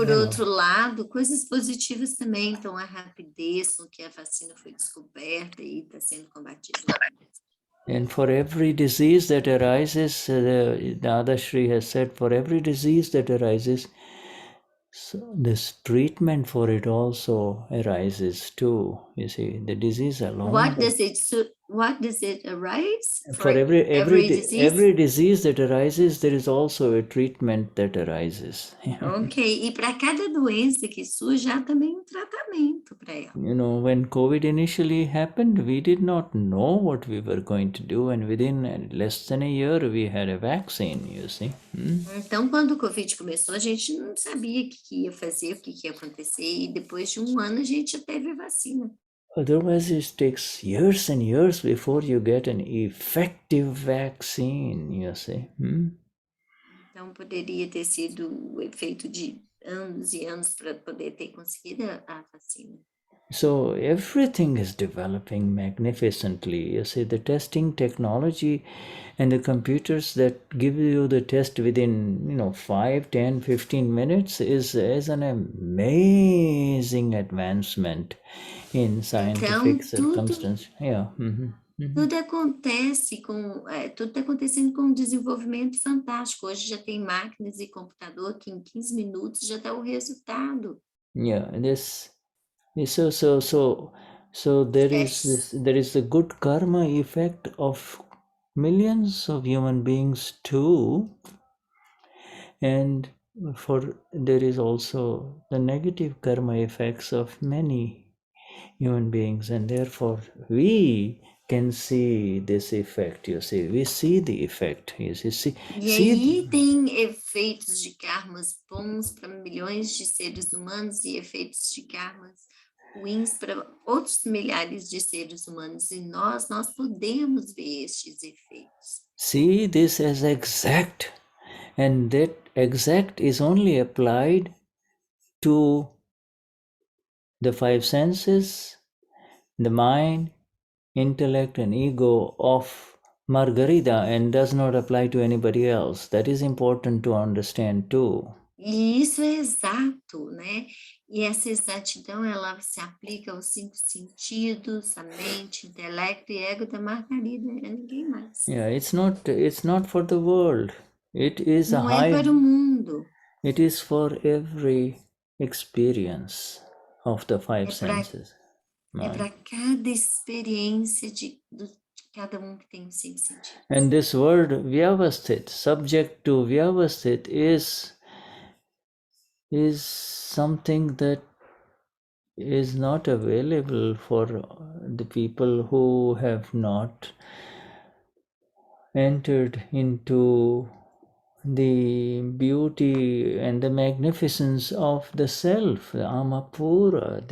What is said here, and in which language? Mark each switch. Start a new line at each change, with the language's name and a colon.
Portuguese: Por outro lado, coisas positivas também, então a rapidez com que a vacina foi descoberta e está sendo combatida.
English: And for every disease that arises, the Dadashri has said, for every disease that arises, so this treatment for it also arises too. You see, the disease alone. What does it arise? For every disease that arises, there is also a treatment that arises.
Portuguese: Ok, e para cada doença que surge, há também tratamento para ela.
English: When COVID initially happened, we did not know what we were going to do, and within less than a year, we had a vaccine, you see.
Portuguese: Então, quando o Covid começou, a gente não sabia o que ia fazer, o que ia acontecer, e depois de um ano a gente já teve a vacina.
English: Otherwise, it takes years and years before you get an effective vaccine, you see.
Portuguese: Então, poderia ter sido o efeito de anos e anos para poder ter conseguido a vacina.
English: So everything is developing magnificently. You see, the testing technology and the computers that give you the test within, 5, 10, 15 minutes is an amazing advancement in scientific circumstances. Yeah.
Portuguese: Tudo acontece tudo está acontecendo com um desenvolvimento fantástico. Hoje já tem máquinas e computador que em 15 minutos já dá o resultado.
English: Yeah, so So there is Yes. a good karma effect of millions of human beings too, and there is also the negative karma effects of many human beings, and therefore we can see this effect. You see, we see the effect. You see,
Portuguese: E aí tem efeitos de karmas bons para milhões de seres humanos e efeitos de karmas ruins para outros milhares de seres humanos. E nós podemos ver estes efeitos.
English: See this as exact, and that exact is only applied to the five senses, the mind, intellect, and ego of Margarita, and does not apply to anybody else. That is important to understand too.
Portuguese: E isso é exato, né? E essa exatidão, ela se aplica aos 5 sentidos, a mente, intelecto e ego da Margarida, é ninguém mais.
English: Yeah, it's not for the world. It is
Portuguese: Não é para o mundo.
English: It is for every experience of the five senses.
Portuguese: É para cada experiência de cada um que tem os 5 sentidos.
English: And this word Vyavasthit, subject to Vyavasthit, is something that is not available for the people who have not entered into the beauty and the magnificence of the self, the Amapura.